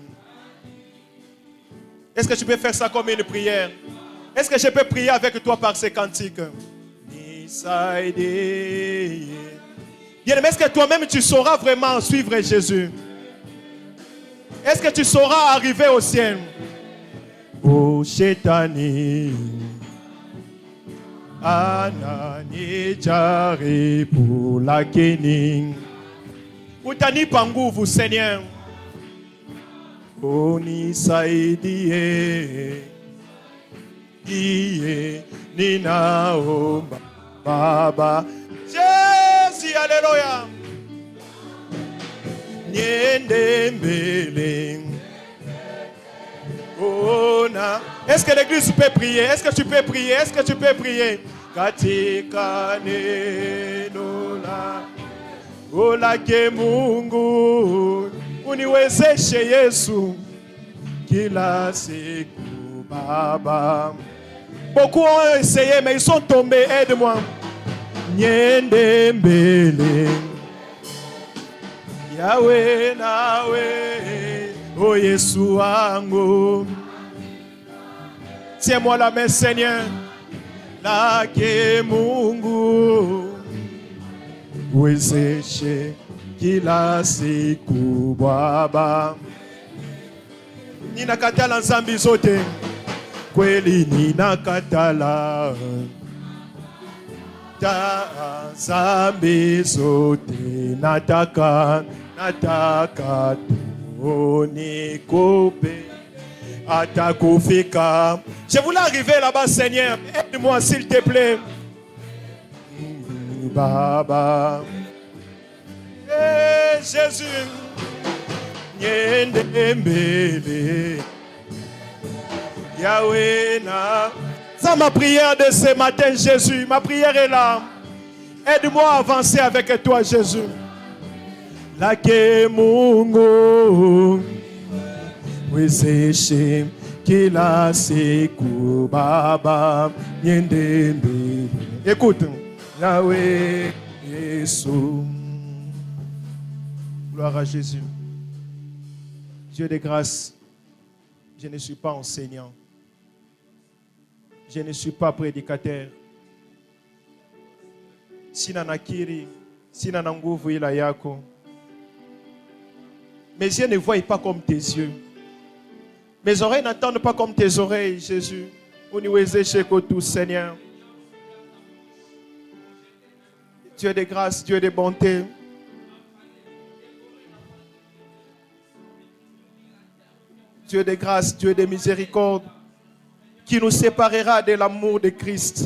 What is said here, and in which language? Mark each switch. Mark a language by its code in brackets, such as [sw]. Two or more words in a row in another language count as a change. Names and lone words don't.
[fr] Est-ce que tu peux faire ça comme une prière? Est-ce que je peux prier avec toi par ces cantiques? Bien, mais est-ce que toi-même tu sauras vraiment suivre Jésus? Est-ce que tu sauras arriver au ciel? [sw] Oh, Shetani, Anani, Jaribu, Lakini. Utani panguvu, Seigneur. Unisaidie, iye ninaomba Baba. [fr] Jésus, alléluia. [sw] Niende mbele. [fr] Est-ce que l'église peut prier? Est-ce que tu peux prier? Est-ce que tu peux prier? [sw] Katika neno la Olake Mungu uniwezeshe Yesu kila siku Baba. [fr] Beaucoup ont essayé mais ils sont tombés, aide-moi. [sw] Niende mbele Yahweh nawe o Yesu wangu. [fr] Tiens-moi la main, Seigneur. [sw] Lake Mungu wezeshe kila siku Baba. Ninakatala nzambi zote, kweli ninakatala nzambi zote. Nataka nikupe hata kufika. [fr] Je voulais arriver là-bas, Seigneur. Aide-moi, s'il te plaît. Baba. Hey, Jésus. Yahweh na. C'est ma prière de ce matin, Jésus. Ma prière est là. Aide-moi à avancer avec toi, Jésus. [sw] Lake Mungu wezeshe kila siku Baba. Niende mbele. [fr] Écoute. Yahweh Yesu. Gloire à Jésus. Dieu de grâce, je ne suis pas enseignant. Je ne suis pas prédicateur. [sw] Sina nakiri, sina na nguvu ila yako. [fr] Mes yeux ne voient pas comme tes yeux. Mes oreilles n'entendent pas comme tes oreilles, Jésus. Uniwezeshe tout, Seigneur. Dieu de grâce, Dieu de bonté. Dieu de grâce, Dieu de miséricorde, qui nous séparera de l'amour de Christ.